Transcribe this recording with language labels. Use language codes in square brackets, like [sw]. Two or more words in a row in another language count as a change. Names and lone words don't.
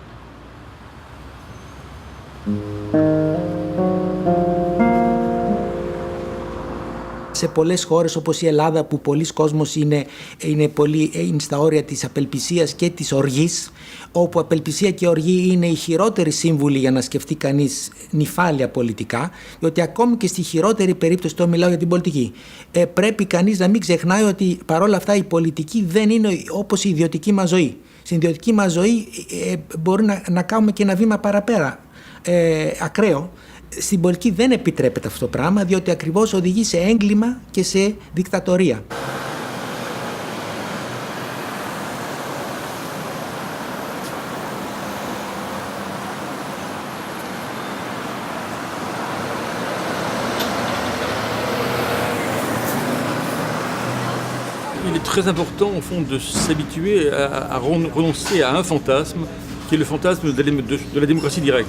[el] Σε πολλές χώρες όπως η Ελλάδα, που πολλοί κόσμος είναι στα όρια της απελπισίας και της οργής, όπου απελπισία και οργή είναι οι χειρότεροι σύμβουλοι για να σκεφτεί κανείς νηφάλια πολιτικά, διότι ακόμη και στη χειρότερη περίπτωση, το μιλάω για την πολιτική, πρέπει κανείς να μην ξεχνάει ότι παρόλα αυτά η πολιτική δεν είναι όπως η ιδιωτική μας ζωή. Στην ιδιωτική μας ζωή μπορεί να κάνουμε και ένα βήμα παραπέρα, ακραίο. Στην πολιτική δεν επιτρέπεται αυτό το πράγμα, διότι ακριβώς οδηγεί σε έγκλημα και σε δικτατορία. [fr] Il est très important, au fond, de s'habituer à renoncer à un fantasme, qui est le fantasme de la démocratie directe.